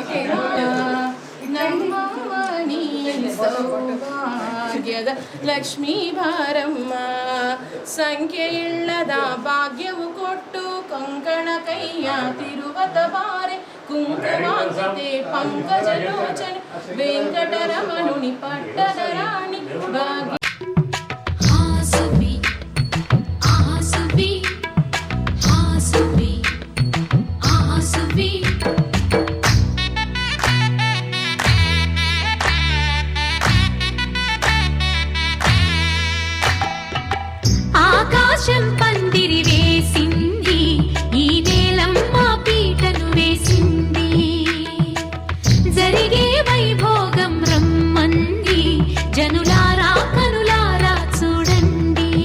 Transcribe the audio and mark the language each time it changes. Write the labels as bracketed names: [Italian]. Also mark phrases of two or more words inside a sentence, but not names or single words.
[Kannada] ನಮ್ಮ ನೀ ಸೌಭಾಗ್ಯದ ಲಕ್ಷ್ಮೀ ಬಾರಮ್ಮ ಸಂಖ್ಯೆಯಿಲ್ಲದ ಭಾಗ್ಯವು ಕೊಟ್ಟು ಕಂಕಣ ಕೈಯ ತಿರುವತ ಬಾರೆ ಕುಂಕುಮಾಂಕಿತೆ ಪಂಕಜಲೋಚನೆ ವೆಂಕಟರಮಣುನಿ ಪಟ್ಟದ ರಾಣಿ ಭಾಗ್ಯ ಹಾಸುಬಿ ಆಸುಬಿ ಹಾಸುಬಿ ಆಸುಬಿ [Telugu] ఆకాశం పందిరి వేసింది ఈ నేలమ్మ పీటను వేసింది జరిగే వైభోగం రమ్మంది జనులారా కనులారా చూడండి